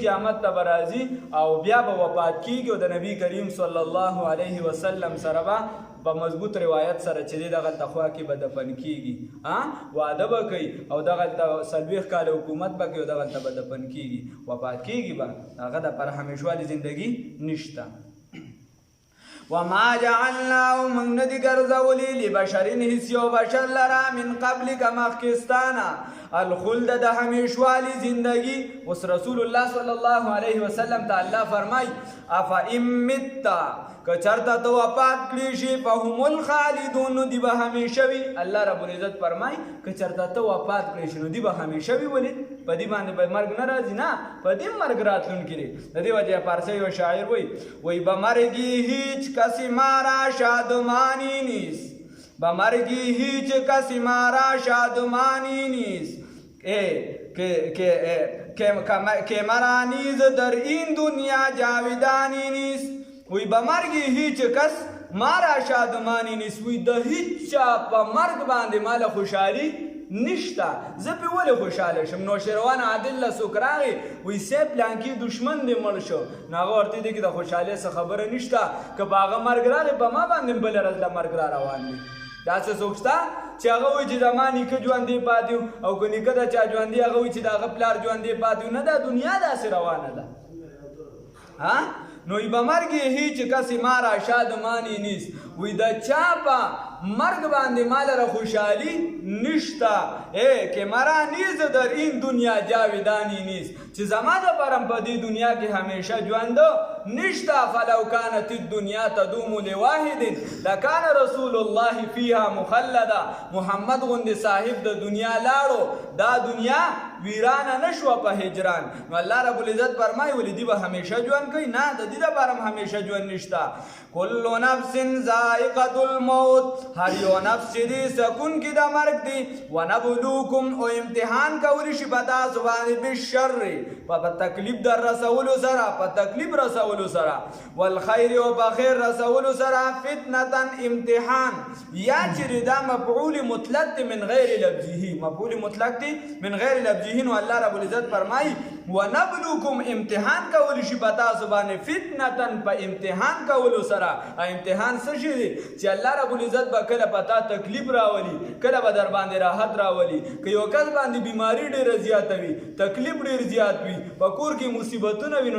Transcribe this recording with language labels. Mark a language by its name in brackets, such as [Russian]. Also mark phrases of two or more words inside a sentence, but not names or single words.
[Pashto] قیامت ته به راځي او بیا به وفات کیږي او د نبی کریم صلی الله علیه وسلم سره به په مضبوط روایت سره چې دی دغلته خوا کې به دفن کیږي واده به کوي او دغلته 40 کاله حکومت به کوي او دغلته به دفن کیږي وفات کیږي به هغه دپاره همیشوالي زندګي نشته [Arabic] وما جعلناه من [Pashto] ندی ګرځولی لبشرین هیڅ یو بشر لره [Arabic] من قبلک [Pashto] مخکستانه الخلد د همیشوالی زندگی اوس رسول الله صلی الله علیه وسلم ته الله فرمای [Arabic] افا امتا [Pashto] که چرته ته وفات کړی شي [Arabic] فهم الخالدون [Pashto] نو دی به همیشه وي الله رب العزت فرمای که چرته ته وفات کړی شي نو دی به همیشه وي ولې په دې باندې به مرګ نه راځي نه په دې مرګ راتلونکی دی د دې وجې فارسی یو شاعر وایي [Persian] به مرګي هیچ کسی مارا شادمانی نیست [Pashto] به مرگی هیچ کسی مارا شادمانی نیست [Persian] که مرا نیز در این دنیا جاودانی نیست وی به مرگی هیچ کس مارا شادمانی نیست [Pashto] وی د هیچ چا په مرګ باندې مال خوشحالي نشته زه پې ولې خوشحاله شم نوشیروان عادل له څوک راغی وایي صاحب پلانکي دشمن دې مړ شو نو هغه ورته دی کې د خوشحالۍ څه خبره نشته که په هغه مرګ راغی په ما باندې بله ورځ له مرګ را روان دی داسې څوک شته چې هغه وایي چې زما نیکه ژوندی پاتې او که نیکه د چا ژوندي هغه وایي چې د هغه پلار ژوندی پاتې نه دا دنیا داسې روانه ده [Persian] نو به مرګ هیچ کسی مارا شادمانی نیست [Pashto] وی د چا په مرگ باندې مال را خوشحالی نشتا [Persian] که مرا نیز در این دنیا جاودانی نیست [Pashto] چې زما د پرم په دې دنیا کې همیشه ژوند نشتا [Arabic] فلو كانت الدنيا تدوم لواحد لكان رسول الله فيها [Pashto] مخلدا محمد غوندې صاحب د دنیا لاړو دا دنیا ویرانه نشوه په هجران نو الله رب العزت فرمایي ولې دی به همیشه ژوند کوي نه د دې دپاره هم همیشه ژوند نشته [Arabic] کل نفس ذائقة الموت [Pashto] هر یو نفس چې دی سکون کې د مرګ دی ونبلوکم او امتحان کولی شي په تاسو باندې بالشر په تکلیف در رسولو سره په تکلیف رسولو سره والخیر او په خیر رسولو سره فتنة امتحان یا چې دا مفعول مطلق دی [Arabic] من غیر لفظه [Pashto] مفعول مطلق دی [Arabic] من غیر لفظه [Pashto] نو الله رب العزت فرمایي ونبلوکم امتحان کولی شي په تاسو باندې فتنة په امتحان کولو سره امتحان څه شي دی چې الله رب العزت به کله پتا تکلیف راولي کله به در باندې راحت راولي که یو کس باندې بیماری ډېره زیاته وي تکلیف ډېر زیات وي په کور کې مصیبتونه وي نو